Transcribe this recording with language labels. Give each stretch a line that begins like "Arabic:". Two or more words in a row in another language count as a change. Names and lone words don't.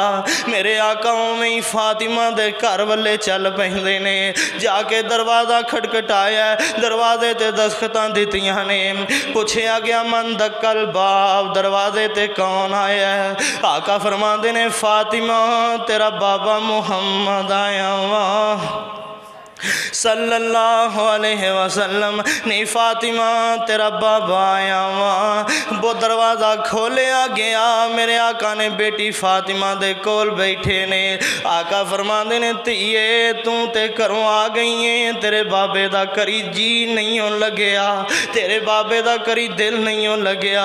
Punjabi: میرے آقا اوویں ہی فاطمہ دے گھر والے چل پیندے نے. جا کے دروازہ کھٹکھٹایا، دروازے تے دستکاں دتیاں نے. پچھیا گیا
Arabic: من دقّ الباب,
Punjabi: دروازے تے کون آیا ہے? آقا فرماتے نے فاطمہ تیرا بابا محمد آیا وا
Arabic: صلى الله عليه وسلم.
Punjabi: نی فاطمہ تیرا بابا آیا وا. وہ دروازہ کھولیا گیا، میرے آقا نے بیٹی فاطمہ دے کول بیٹھے نے. آقا فرماتے نے دھیئے توں تے گھروں آ گئی ہے، تیرے بابے دا کری جی نہیں ہو لگیا، تیرے بابے دا کری دل نہیں ہو لگیا.